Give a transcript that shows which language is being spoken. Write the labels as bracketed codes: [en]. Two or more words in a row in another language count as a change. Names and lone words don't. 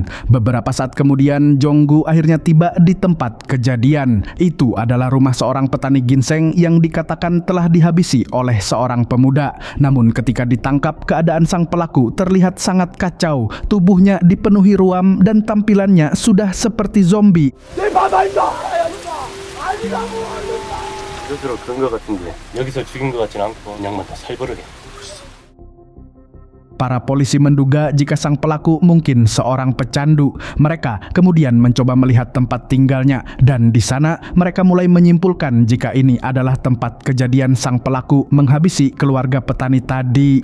[id] Beberapa saat kemudian Jonggu akhirnya tiba di tempat kejadian. Itu adalah rumah seorang petani ginseng yang dikatakan telah dihabisi oleh seorang pemuda. Namun ketika ditangkap, keadaan sang pelaku terlihat sangat kacau. Tubuhnya dipenuhi ruam dan tampilannya sudah seperti zombie. [ko] 스스로 그런 것 같은데 여기서 죽인 것 같진 않고 그냥만 다 살벌하게. [id] Para polisi menduga jika sang pelaku mungkin seorang pecandu. Mereka kemudian mencoba melihat tempat tinggalnya dan di sana mereka mulai menyimpulkan jika ini adalah tempat kejadian sang pelaku menghabisi keluarga petani tadi.